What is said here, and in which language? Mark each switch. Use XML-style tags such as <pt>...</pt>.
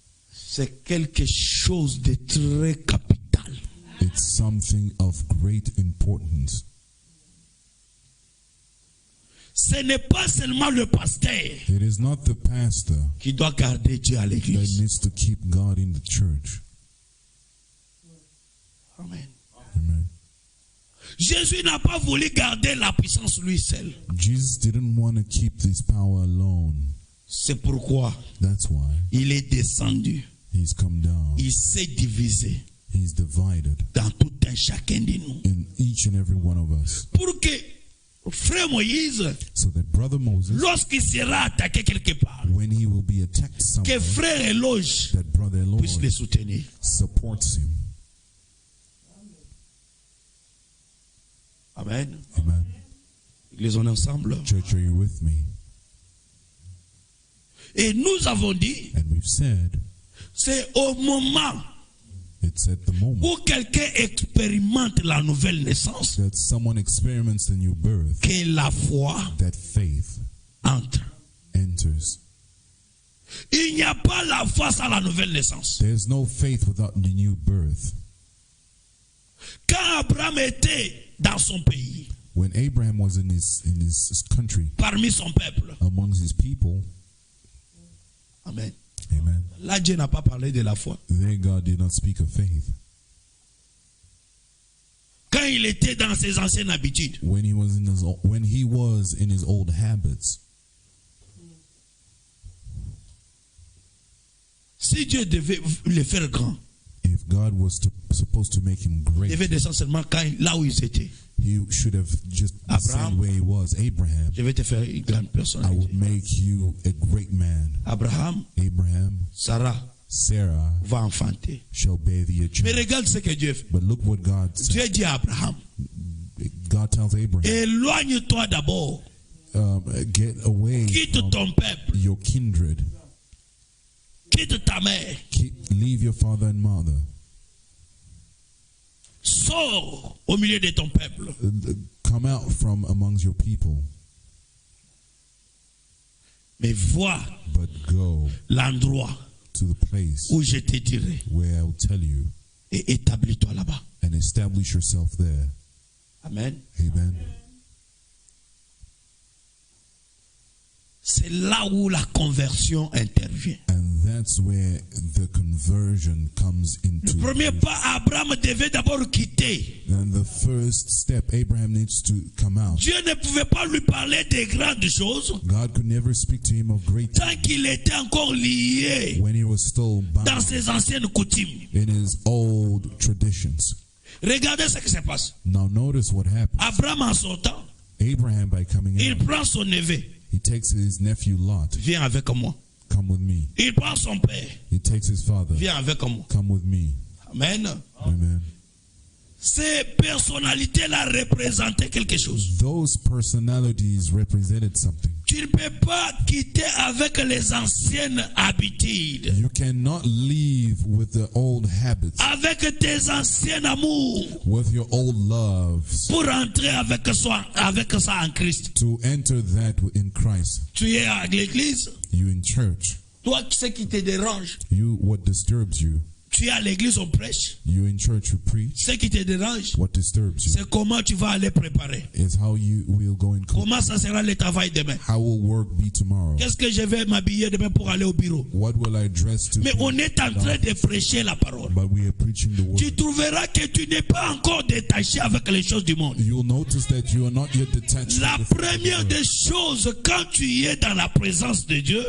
<fr>c'est quelque chose de très capital.</fr> <en>It's something of great importance.</en> <fr>Ce n'est pas seulement le pasteur</fr> <en>It is not the pastor</en> <fr>qui doit garder Dieu à l'église.</fr> <en>That needs to keep God in the church.</en> <fr>Amen.</fr> <en>Amen.</en> <fr>Jésus n'a pas voulu garder la puissance lui seul.</fr> <en>Jesus didn't want to keep this power alone.</en> <fr>C'est pourquoi</fr> <en>That's why</en> <fr>il est descendu.</fr> <en>he's come down.</en> <fr>Il s'est divisé</fr> <en>He's divided</en> <fr>dans tout un chacun de nous.</fr> <en>in each and every one of us.</en> <fr>Pour que frère Moïse,</fr> <en>So that brother Moses,</en> <fr>lorsqu'il sera attaqué quelque part,</fr> <en>when he will be attacked</en> <fr>que</fr> <en>somewhere,</en> <fr>frère Éloge</fr> <en>that brother</en> <fr>puisse</fr> <en>Lord</en> <fr>le soutenir.</fr> <en>supports him.</en> <fr>Amen.</fr> <en>Amen.</en> <fr>Église, on est ensemble.</fr> <en>Church, are you with me?</en> <fr>Et nous avons dit,</fr> <en>And we've said</en> <fr>c'est au moment</fr> <en>it's at the moment</en> <fr>où quelqu'un expérimente la nouvelle naissance</fr> <en>that someone experiments the new birth</en> <fr>que la foi</fr> <en>that faith</en> <fr>entre.</fr> <en>enters.</en> <fr>Il n'y a pas la foi sans la nouvelle naissance.</fr> <en>There's no faith without the new birth.</en> <fr>Quand Abraham était dans son pays,</fr> <en>When Abraham was in his country,</en> <fr>parmi son peuple,</fr> <en>amongst his people,</en> <fr>amen.</fr> <en>amen,</en> <fr>Là, Dieu n'a pas parlé de la foi.</fr> <en>there God did not speak of faith.</en> <fr>Quand il était dans ses anciennes habitudes,</fr> <en>When he was in his old habits,</en> <fr>si Dieu devait le faire grand,</fr> <en>if God was supposed to make him</en> <fr>il</fr> <en>great,</en> <fr>devait descendre seulement là où ils étaient.</fr> <en>he should have just</en> <fr>Abraham.</fr> <en>said where he was. Abraham,</en> <fr>Je vais te faire une grande</fr> <en>I</en> <fr>personnalité.</fr> <en>would make you a great man.</en> <fr>Abraham,</fr> <en>Abraham,</en> <fr>Sarah</fr> <en>Sarah</en> <fr>va enfanter.</fr> <en>shall bear thee a</en> <fr>Mais</fr> <en>child.</en> <fr>regarde ce que Dieu fait.</fr> <en>But look what God said.</en> <fr>Dieu dit à Abraham,</fr> <en>God tells Abraham,</en> <fr>éloigne-toi d'abord,</fr> <en>get away</en> <fr>quitte</fr> <en>from</en> <fr>ton peuple,</fr> <en>your kindred.</en> <fr>quitte ta mère,</fr> <en>Leave your father and mother.</en> <fr>sors au milieu de ton peuple.</fr> <en>Come out from amongst your people,</en> <fr>Mais vois</fr> <en>but go</en> <fr>l'endroit</fr> <en>to the place</en> <fr>où je te dirai</fr> <en>where I will tell you</en> <fr>et établis-toi là-bas.</fr> <en>and establish yourself there.</en> <fr>Amen.</fr> <en>Amen.</en> <fr>C'est là où la conversion intervient.</fr> <en>And that's where the conversion comes</en> <fr>Le</fr> <en>into.</en> <fr>premier pas, Abraham devait d'abord quitter.</fr> <en>And the first step, Abraham needs to come out.</en> <fr>Dieu ne pouvait pas lui parler des grandes choses</fr> <en>God could never speak to him of great</en> <fr>tant qu'il était encore lié</fr> <en>when he was still</en> <fr>dans</fr> <en>bound</en> <fr>ses anciennes coutumes.</fr> <en>in his old traditions.</en> <fr>Regardez ce qui se passe.</fr> <en>Now notice what happens.</en> <fr>Abraham en sortant,</fr> <en>Abraham, by coming</en> <fr>il</fr> <en>out,</en> <fr>prend son neveu.</fr> <en>he takes his nephew Lot.</en> <fr>Viens avec moi.</fr> <en>Come with me.</en> <fr>Il prend son père.</fr> <en>He takes his father.</en> <fr>Viens avec moi.</fr> <en>Come with me.</en> <fr>Amen.</fr> <en>Amen.</en> <fr>Ces personnalités-là représentaient quelque chose.</fr> <en>Those personalities represented something.</en> <fr>Tu ne peux pas quitter avec les anciennes habitudes,</fr> <en>You cannot leave with the old habits,</en> <fr>avec tes anciens amours,</fr> <en>with your old loves,</en> <fr>pour entrer avec ça en Christ.</fr> <en>to enter that in Christ.</en> <fr>Tu es à l'église,</fr> <en>You in church.</en> <fr>toi ce qui te dérange,</fr> <en>You, what disturbs you.</en> <fr>tu es à l'église, on prêche.</fr> <en>You in church, you preach.</en> <fr>Ce qui te dérange,</fr> <en>What disturbs you</en> <fr>c'est comment tu vas aller préparer.</fr> <en>is how you will go and cook.</en> <fr>Comment ça sera le travail demain.</fr> <en>How will work be tomorrow?</en> <fr>Qu'est-ce que je vais m'habiller demain pour aller au bureau.</fr> <en>What will I dress to?</en> <fr>Mais on est en train de prêcher la parole.</fr> <en>But we are preaching the</en> <fr>Tu</fr> <en>word.</en> <fr>trouveras que tu n'es pas encore détaché avec les choses du monde.</fr> <en>You'll notice that you are not yet detached.</en> <fr>La</fr> <en>from the things of the</en> <fr>première</fr> <en>world.</en> <fr>des choses, quand tu es dans la présence de Dieu,</fr>